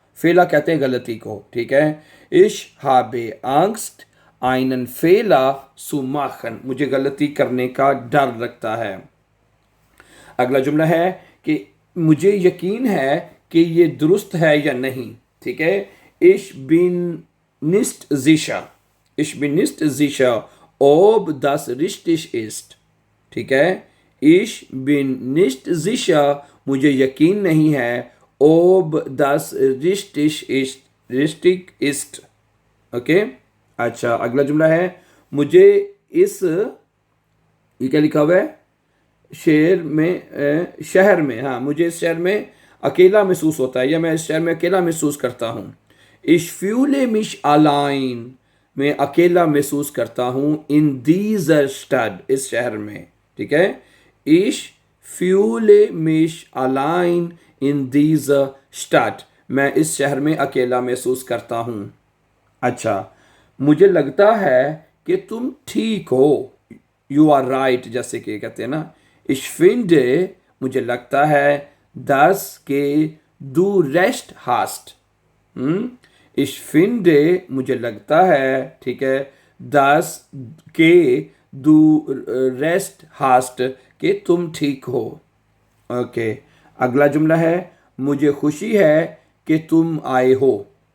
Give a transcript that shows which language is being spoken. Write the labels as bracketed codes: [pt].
[hi] फेला कहते हैं गलती को। ठीक है, [de] Ich habe Angst einen Fehler zu machen, [hi] मुझे गलती करने का डर लगता है। अगला जुमला है कि मुझे यकीन है कि ये दुरुस्त है या नहीं। ठीक है, [de] Ich bin nicht sicher। Ich bin nicht sicher ob das richtig ist। [hi] ठीक है, [de] Ich bin nicht sicher, [hi] मुझे यकीन नहीं है [de] ob das richtig ist। [hi] Okay, अच्छा, अगला जुमला है मुझे इस, ये क्या लिखा हुआ है, शहर में हाँ, मुझे इस शहर में अकेला महसूस होता है, या मैं इस शहर में अकेला महसूस करता हूँ। [de] Ich fühle mich allein, [hi] मैं अकेला महसूस करता हूँ। [de] in dieser Stadt, [hi] इस शहर में, ठीक है। [de] Ich fühle mich allein in dieser Stadt, [hi] मैं इस शहर में अकेला महसूस करता हूँ। अच्छा, मुझे लगता है कि तुम ठीक हो, [en] you are right, [hi] जैसे कि कहते हैं ना। [de] Ich finde, [hi] मुझे लगता है, [de] dass के du recht hast। Ich finde, [hi] मुझे लगता है, ठीक है, dass के [de] du recht hast, [hi] कि तुम ठीक हो। ओके, अगला जुमला है, मुझे खुशी है कि तुम आए हो।